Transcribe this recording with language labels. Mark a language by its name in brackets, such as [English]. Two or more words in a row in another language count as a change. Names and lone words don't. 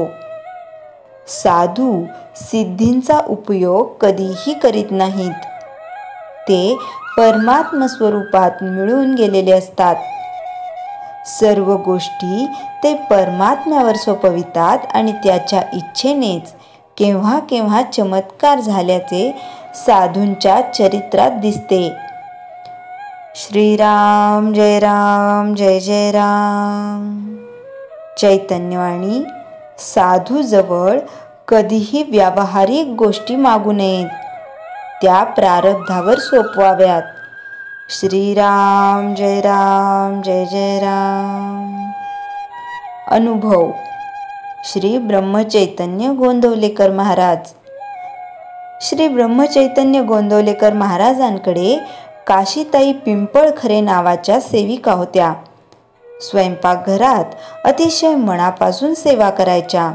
[Marathi] साधू सिद्धींचा उपयोग कधीही करीत नाहीत, ते परमात्म स्वरूपात मिळून गेलेले असतात। सर्व गोष्टी ते परमात्म्यावर सोपवितात आणि त्याच्या इच्छेनेच केव्हा केव्हा चमत्कार झाल्याचे साधूंच्या चरित्रात दिसते। श्रीराम जय राम जय जय राम। चैतन्यवाणी साधूजवळ कधीही व्यावहारिक गोष्टी मागू नयेत, त्या प्रारब्धावर सोपवाव्यात। श्रीराम जय राम जय जय राम। अनुभव श्री ब्रह्मचैतन्य गोंदवलेकर महाराज। श्री ब्रह्मचैतन्य गोंदवलेकर महाराजांकडे काशीताई पिंपळखरे नावाच्या सेविका होत्या। स्वयंपाकघरात अतिशय मनापासून सेवा करायच्या।